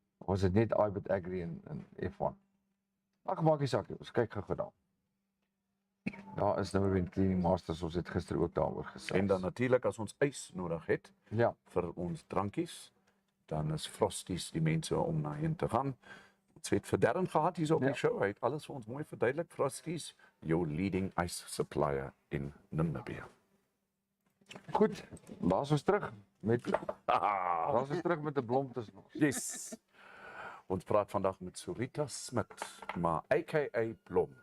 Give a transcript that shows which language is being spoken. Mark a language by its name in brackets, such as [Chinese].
[Afrikaans] Ons het net Abed Agri en F1. Ag maak nie saak nie, ons kyk gou daar. Daar is nou weer Cleaning Masters, ons het gister ook daaroor gesels. En dan natuurlik as ons ys nodig het vir ons drankies, dan is Frosties die mense om na heen te gaan. Ons het vir Darren gehad hier op die show, hy het alles vir ons mooi verduidelik. [English] Frosties, your leading ice supplier in Namibia. [Afrikaans] Goed, laat ons terug met 'n blomtes nog. [English] Yes. [Afrikaans] Ons praat vandag met Surita Smit, maar aka Blom.